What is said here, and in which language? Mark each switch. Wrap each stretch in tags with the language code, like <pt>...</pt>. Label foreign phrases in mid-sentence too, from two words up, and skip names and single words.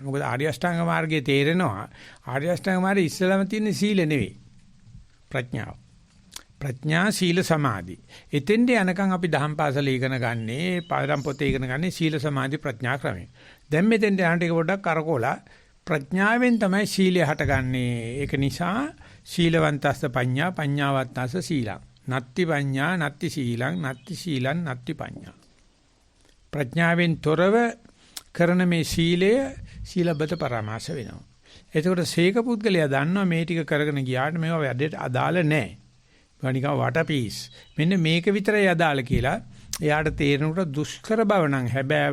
<si>මොකද ආර්ය අෂ්ටාංග මාර්ගයේ තේරෙනවා ආර්ය අෂ්ටාංග මාර්ගයේ ඉස්සලම තියෙන සීල නෙවෙයි ප්‍රඥාව. ප්‍රඥා සීල සමාධි. එතෙන්ට යනකම් අපි දහම් පාසල ඉගෙන ගන්නේ පාරම් පොතේ ඉගෙන ගන්නේ සීල සමාධි ප්‍රඥා ක්‍රමයෙන්. දැන් මෙතෙන්ට යන ටික පොඩ්ඩක් කරකෝලා ප්‍රඥාවෙන් තමයි සීලය හටගන්නේ. ඒක නිසා</si> <pi>සීලවන්තස්ස පඤ්ඤා පඤ්ඤාවත්තස්ස සීලං. නත්ති පඤ්ඤා නත්ති සීලං නත්ති සීලං නත්ති පඤ්ඤා.</pi> <si>ප්‍රඥාවෙන් තොරව කරන මේ සීලය</si> <pi>සීලබ්බත පරමාස</pi> <si>වෙනවා. එතකොට සීක පුද්ගලයා දන්නවා මේ ටික කරගෙන ගියාට මේවා වැඩේට අදාළ නැහැ. මේවා නිකන් වටපීස්. මෙන්න මේක විතරයි අදාළ කියලා එයාට තේරෙනකොට දුෂ්කර බව නම් හැබෑව.</si>